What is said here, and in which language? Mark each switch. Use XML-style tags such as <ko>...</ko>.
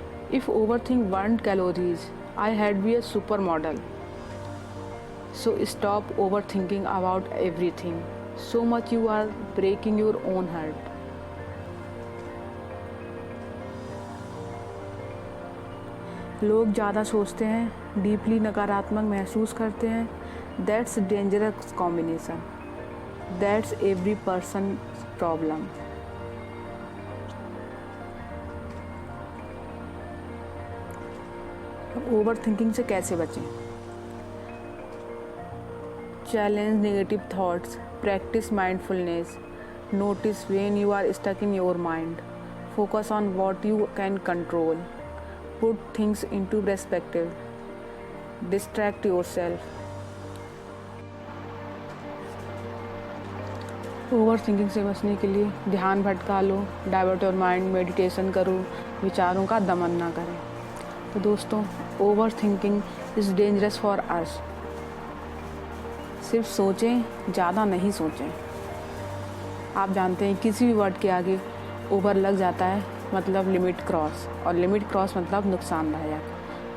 <en>If overthink burned calories, I had be a supermodel. So stop overthinking about everything. So much you are breaking your own heart.</en> <hi>लोग ज़्यादा सोचते हैं, deeply नकारात्मक महसूस करते हैं।</hi> <en>That's dangerous combination. That's every person's problem.</en> <hi>Overthinking से कैसे बचें?</hi> <en>Challenge negative thoughts, practice mindfulness, notice when you are stuck in your mind, focus on what you can control, put things into perspective, distract yourself.</en> <hi>Overthinking से बचने के लिए ध्यान भटका लो,</hi> <en>divert your mind,</en> <hi>meditation करो, विचारों का दमन ना करें। तो दोस्तों,</hi> <en>Overthinking is dangerous for us.</en> <hi>सिर्फ सोचें, ज़्यादा नहीं सोचें। आप जानते हैं किसी भी वर्ड के आगे ओवर लग जाता है मतलब लिमिट क्रॉस, और लिमिट क्रॉस मतलब नुकसानदायक।</hi>